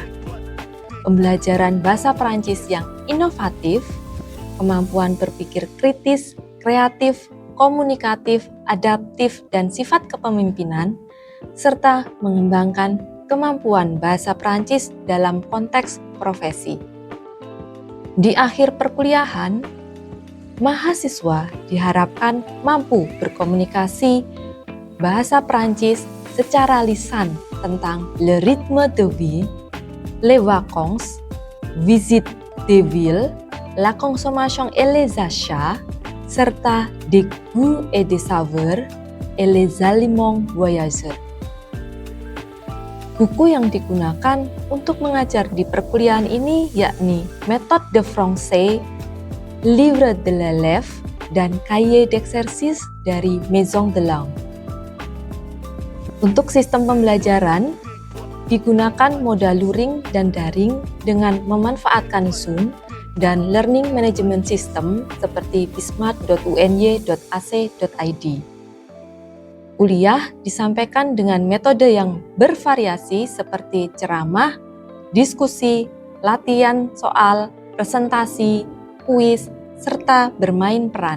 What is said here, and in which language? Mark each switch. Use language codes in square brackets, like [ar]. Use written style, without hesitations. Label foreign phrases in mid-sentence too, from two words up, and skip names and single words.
[id] Pembelajaran bahasa Prancis yang inovatif, kemampuan berpikir kritis, kreatif, komunikatif, adaptif, dan sifat kepemimpinan, serta mengembangkan kemampuan bahasa Prancis dalam konteks profesi. Di akhir perkuliahan, mahasiswa diharapkan mampu berkomunikasi bahasa Prancis secara lisan tentang [fr] le rythme de vie, les vacances, visite des villes, la consommation et les achats, [id] serta [fr] des goûts et des saveurs et les aliments voyageurs. [id] Buku yang digunakan untuk mengajar di perkuliahan ini yakni Méthode de Français, Livre de l'élève, dan Cahier d'exercice dari Maison de Langue. Untuk sistem pembelajaran, digunakan moda luring dan daring dengan memanfaatkan Zoom dan [en] learning management system [id] seperti bismart.uny.ac.id. Kuliah disampaikan dengan metode yang bervariasi seperti ceramah, diskusi, latihan soal, presentasi, kuis, serta bermain peran.